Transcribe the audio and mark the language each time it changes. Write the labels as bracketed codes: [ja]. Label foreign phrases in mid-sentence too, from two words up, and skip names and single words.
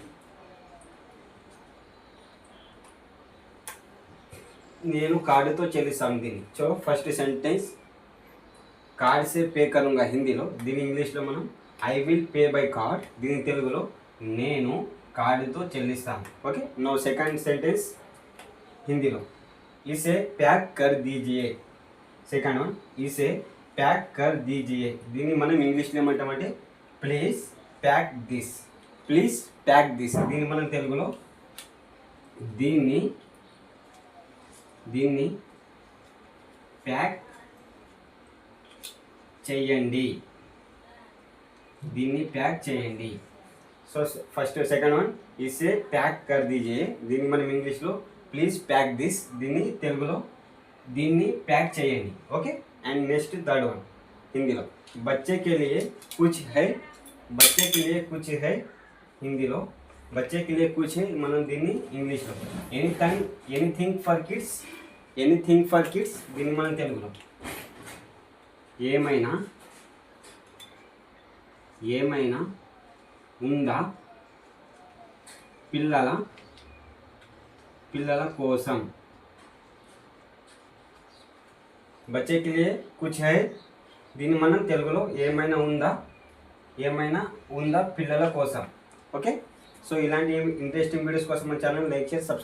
[te] నేను కార్డుతో చెల్లిస్తాను దీన్ని. [en] so first sentence [hi] कार्ड से पे करूंगा [te] హిందీలో, దీని ఇంగ్లీష్లో మనం [en] I will pay by card. [te] దీని తెలుగులో నేను కార్డుతో చెల్లిస్తాను. ఓకే. [en] no second sentence [hi] హిందీలో इसे पैक कर दीजिए. [en] second one [hi] इसे पैक कर दीजिए. [te] దీన్ని మనం ఇంగ్లీష్లో ఏమంటామంటే [en] please pack this. [te] దీన్ని మనం తెలుగులో దీన్ని ప్యాక్ చేయండి. [en] so first second one [hi] इसे पैक कर दीजिए. [te] దీన్ని మనం ఇంగ్లీష్లో [en] please pack this. [te] దీన్ని తెలుగులో దీన్ని ప్యాక్ చేయండి. ఓకే. [en] and next third one [hi] హిందీలో बच्चे के लिए कुछ है. హిందీలో बच्चे के लिए कुछ है. [te] మనం దీన్ని ఇంగ్లీష్లో [en] anything for kids. [te] దీన్ని మనం తెలుగులో ఏమైనా ఉందా పిల్లల కోసం. [hi] बच्चे के लिए कुछ है. [te] దీన్ని మనం తెలుగులో ఏమైనా ఉందా పిల్లల కోసం. ఓకే. సో ఇలాంటి [en] interesting videos [te] కోసం మన [en] channel like [te] చేసి సబ్స్క్రైబ్